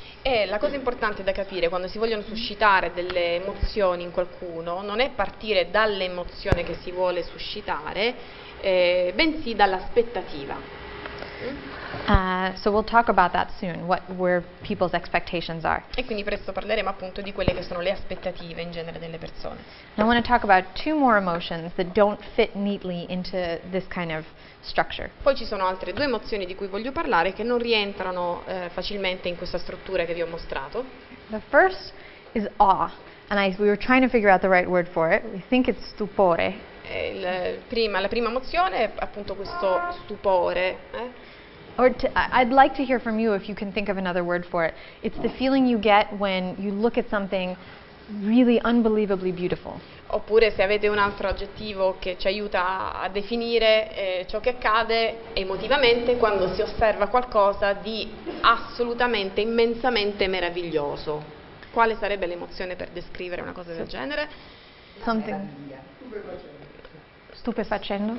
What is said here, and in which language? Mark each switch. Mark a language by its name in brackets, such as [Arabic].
[Italian] E la cosa importante da capire quando si vogliono suscitare delle emozioni in qualcuno non è partire dall'emozione che si vuole suscitare, bensì dall'aspettativa. [English] So we'll talk about that soon, where people's expectations are. [Italian] E quindi presto parleremo appunto di quelle che sono le aspettative in genere delle persone. [English] I want to talk about two more emotions that don't fit neatly into this kind of structure. [Italian] Poi ci sono altre due emozioni di cui voglio parlare che non rientrano facilmente in questa struttura che vi ho mostrato. [English] The first is awe, and we were trying to figure out the right word for it. We think it's stupore. [Italian] La prima emozione è appunto questo stupore. [English] I'd like to hear from you if you can think of another word for it. It's the feeling you get when you look at something really unbelievably beautiful. [Italian] Oppure se avete un altro aggettivo che ci aiuta a definire ciò che accade emotivamente quando si osserva qualcosa di assolutamente, immensamente meraviglioso. Quale sarebbe l'emozione per descrivere una cosa del genere? [English] Something stupefacendo.